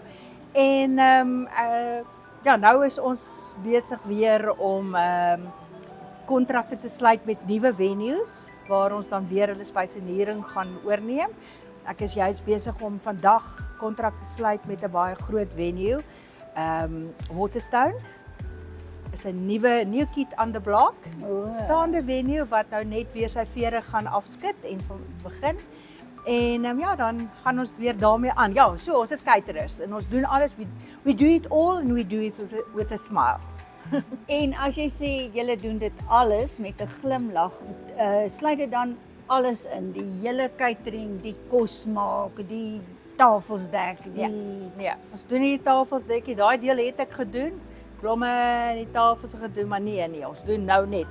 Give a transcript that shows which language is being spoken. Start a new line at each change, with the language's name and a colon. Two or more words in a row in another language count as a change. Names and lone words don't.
Afrikaans: En nou is ons besig weer om kontrakte te sluit met nuwe venues waar ons dan weer hulle spysenering gaan oorneem. Ek is juist besig om vandag kontrak te sluit met 'n baie groot venue, Waterstone. Is 'n
English: new kid on the block,
Afrikaans: staande venue wat nou net weer sy vere gaan afskud en van begin. En dan gaan ons weer daarmee aan. Ja, so ons is caterers en ons doen alles,
English: we do it all and we do it with a smile.
Afrikaans: En as jy sê julle doen dit alles met 'n glimlag, sluit dit dan alles in, die hele catering, die kos maak, die tafels dek, Nee, ons doen nie die tafels dek nie, daai deel het ek gedoen. Blomme en die tafels gedoen, maar nee, ons doen nou net.